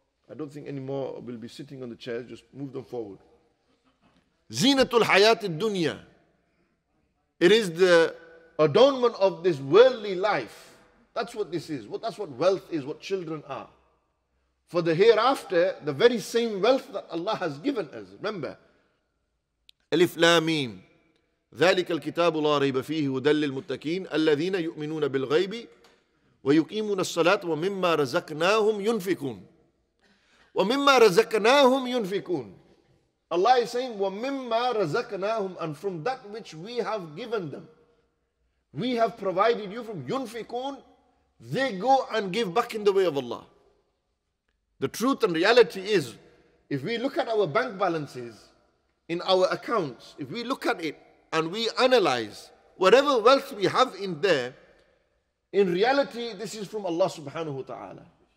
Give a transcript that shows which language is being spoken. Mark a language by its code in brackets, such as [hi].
[en] I don't think any more will be sitting on the chairs. Just move them forward. [ar] Zinatul hayatid dunya. [en] It is the adornment of this worldly life. That's what this is. That's what wealth is, what children are. For the hereafter, the very same wealth that Allah has given us. Remember, Alif Lam Mim. [ar] ذلك الكتاب لا ريب فيه هدى للمتقين الذين يؤمنون بالغيب ويقيمون الصلاة ومما رزقناهم ينفقون. ومما رزقناهم ينفقون. [en] Allah is saying, [ar] وَمِمَّا رَزَقْنَاهُمْ, [en] and from that which we have given them. We have provided you from yunfikun. They go and give back in the way of Allah. The truth and reality is, if we look at our bank balances, in our accounts, if we look at it and we analyze whatever wealth we have in there, in reality, this is from Allah subhanahu wa ta'ala.